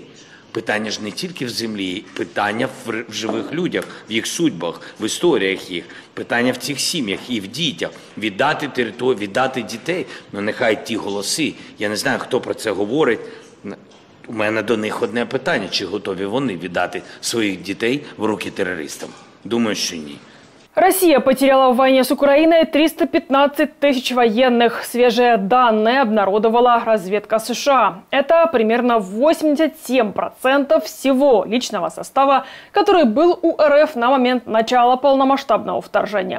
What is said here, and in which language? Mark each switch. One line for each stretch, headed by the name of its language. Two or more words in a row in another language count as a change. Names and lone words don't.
Ukrainian: Питання ж не тільки в землі, питання в живих людях, в їх судьбах, в історіях їх. Питання в цих сім'ях і в дітях. Віддати територію, віддати дітей. Ну нехай ті голоси, я не знаю, хто про це говорить. У мене до них одне питання, чи готові вони віддати своїх дітей в руки терористам? Думаю, що ні.
Russian: Россия потеряла в войне с Украиной 315 тысяч военных. Свежие данные обнародовала разведка США. Это примерно 87% всего личного состава, который был у РФ на момент начала полномасштабного вторжения.